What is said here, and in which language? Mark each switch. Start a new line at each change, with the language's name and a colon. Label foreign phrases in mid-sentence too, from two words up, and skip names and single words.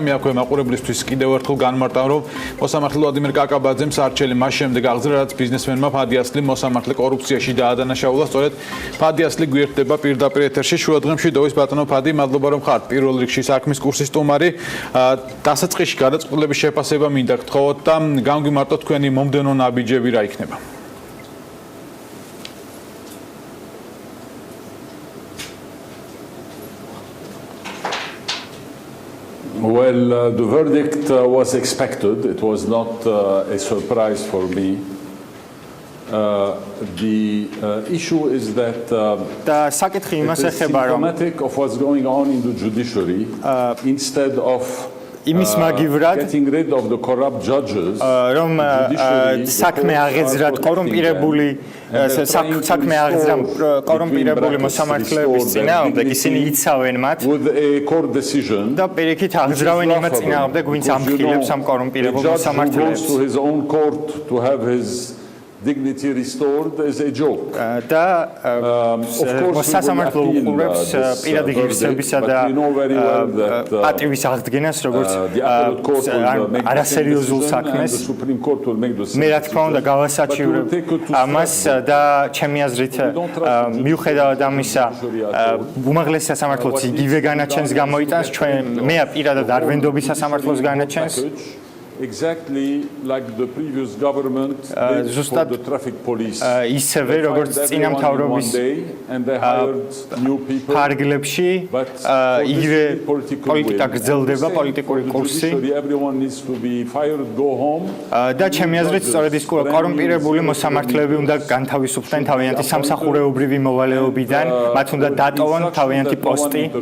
Georgian: მე აქვე მაყურებლისთვის კიდევ ერთხელ განმარტავ, რომ მოსამართლე ვლადიმერ კაკაბაძემ სარჩელი მას შემდეგ აღძრა, რაც ბიზნესმენმა ფადიასლი მოსამართლე კორუფციაში დაადანაშაულა. სწორედ ფადიასლი გვერდება პირდაპირ ეთერში. შუადღემშვიდობის ბატონო ფადი, მადლობა რომ ხართ პირველ რიგში საქმის კურსის სტუმარი. დასაწყისში გადაწყვეტილების შეფასება მინდა გთხოვოთ და გამგვიმარტოთ თქვენი მომდევნო ნაბიჯები რა იქნება.
English: Well, the verdict was expected. It was not a surprise for me. The issue is that symptomatic of what's going on in the judiciary instead of getting rid of the corrupt judges
Georgian: რომ საქმე აღეძრათ კორუმპირებული მოსამართლეების წინააღმდეგ ისინი იცავენ მათ
English: with a court decision
Georgian: და პირიქით აღძრავენ იმათ წინააღმდეგ ვინც ამხილებს ამ კორუმპირებულ მოსამართლეებს
English: to his own court to have his dignity restored is a joke.
Georgian: და სასამართლო უყურებს პირადი ღირსებისა და პატივის აღდგენას, როგორც არასერიოზულ საქმეს. მე რა თქმა უნდა გავასაჩივრებ ამას და ჩემი აზრით მიუხედავად ამისა უმაღლეს სასამართლოც იგივე განაჩენს გამოიტანს, მე პირადად არ ვენდობი სასამართლოს განაჩენს.
English: Exactly like the previous government did for the traffic police.
Georgian: ისევე როგორც წინა მთავრობის ფარგლებში იგივე პოლიტიკა გრძელდება, პოლიტიკური კურსი. და ჩემი აზრით სწორედ ის კორუმპირებული მოსამართლეები უნდა განთავისუფლდნენ თავიანთი სამსახურეობრივი მოვალეობიდან, მათ უნდა დატოვონ თავიანთი პოსტი.